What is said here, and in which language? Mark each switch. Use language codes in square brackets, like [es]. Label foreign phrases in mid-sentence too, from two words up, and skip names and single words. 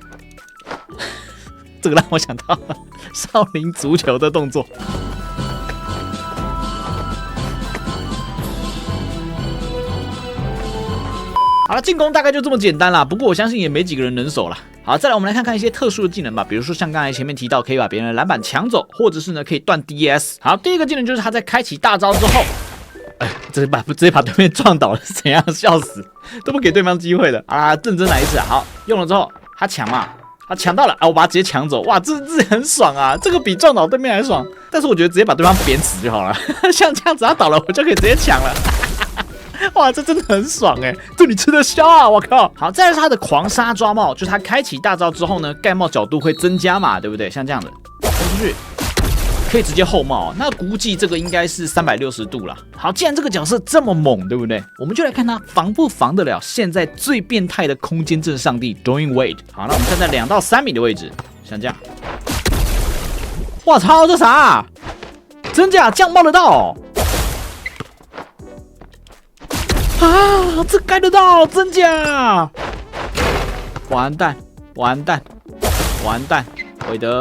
[zh] 這個讓我想到少林足球的動作。好了，進攻大概就這麼簡單啦，不過我相信也沒幾個人能守啦。好，再來我們來看看一些特殊的技能吧，比如說像剛才前面提到，可以把別人的籃板搶走，或者是呢可以斷 DS。好，第一個技能就是他在開啟大招之後，直接把對面撞倒了，是怎樣？笑死，都不給对方機會的啊！認真來一次，好，用了之後他搶嘛。他搶到了啊！我把他直接搶走，哇，這很爽啊！這個比撞倒對面還爽。但是我覺得直接把對方扁死就好了，像這樣子他倒了，我就可以直接搶了。哇，這真的很爽哎！祝你吃得消啊！我靠！好，再來是他的狂殺抓帽，就是他開啟大招之後呢，蓋帽角度會增加嘛，對不對？像這樣子衝出去，可以直接後帽，那估計這個應該是360度啦。好，既然這個角色這麼猛，對不對？我們就來看他防不防得了現在最變態的空間陣上帝 Dwyane Wade。好，那我们站在2到3米的位置，像這樣。哇操，這啥？真假這樣冒得到哦？啊，這蓋得到，真假？完蛋，完蛋，完蛋，韋德。